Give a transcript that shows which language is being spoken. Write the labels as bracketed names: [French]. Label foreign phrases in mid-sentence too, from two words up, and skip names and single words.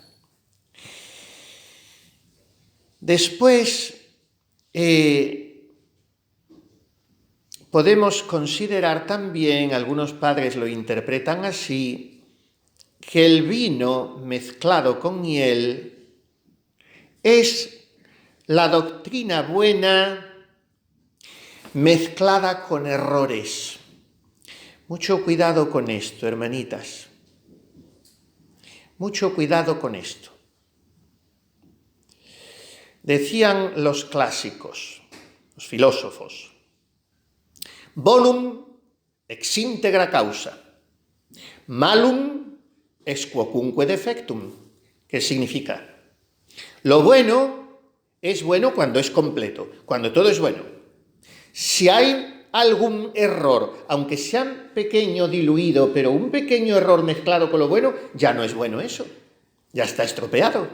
[Spanish] Después podemos considerar también, algunos padres lo interpretan así, que el vino mezclado con miel es la doctrina buena mezclada con errores. Mucho cuidado con esto, hermanitas. Mucho cuidado con esto. Decían los clásicos, los filósofos: [Latin] bonum ex integra causa, malum ex quocunque defectum. [Spanish] ¿Qué significa? Lo bueno es bueno cuando es completo, cuando todo es bueno. Si hay algún error, aunque sea pequeño, diluido, pero un pequeño error mezclado con lo bueno, ya no es bueno eso, ya está estropeado.